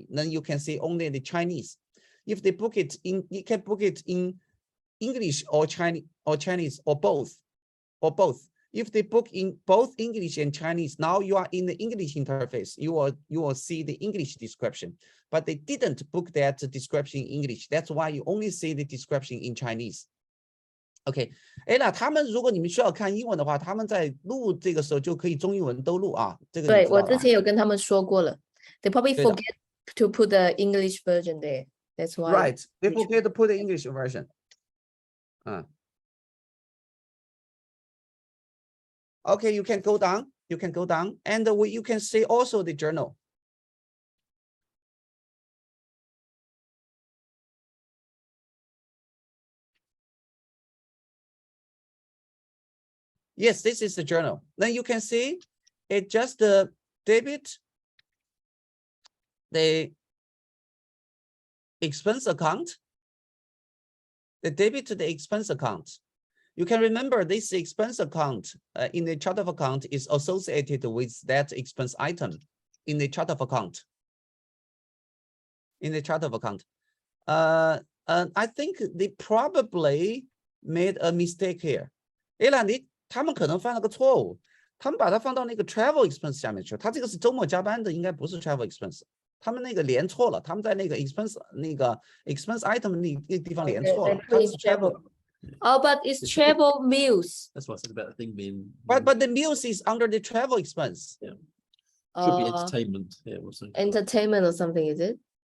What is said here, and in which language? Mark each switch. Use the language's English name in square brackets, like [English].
[English] Then you can see only the Chinese. If they book it in, you can book it in English or Chinese or both. If they book in both English and Chinese, now you are in the English interface. You will see the English description, but they didn't book that description in English. That's why you only see the description in Chinese. [Chinese] OK， 哎，那他们如果你们需要看英文的话，他们在录这个时候就可以中英文都录啊。这个对，我之前有跟他们说过了。 [English] They probably [Chinese] 对的。 [English] forget to put the English version there. That's why. Right, they forget to put the English version. Okay, you can go down. And you can see also the journal. Yes, this is the journal. Then you can see it just debit the expense account. The debit to the expense account. You can remember this expense account in the chart of account is associated with that expense item in the chart of account. In the chart of account. I think they probably made a mistake here. [Chinese] 他们可能犯了个错误，他们把它放到那个 travel expense 下面去。他这个是周末加班的，应该不是 travel expense。他们那个连错了，他们在那个 expense item 那个地方连错了。它是 travel. [English] Oh, but it's travel meals. That's what I said about the thing being. But the meals is under the travel expense. Yeah. Should be Uh, entertainment. Yeah, or something. entertainment or something, is it?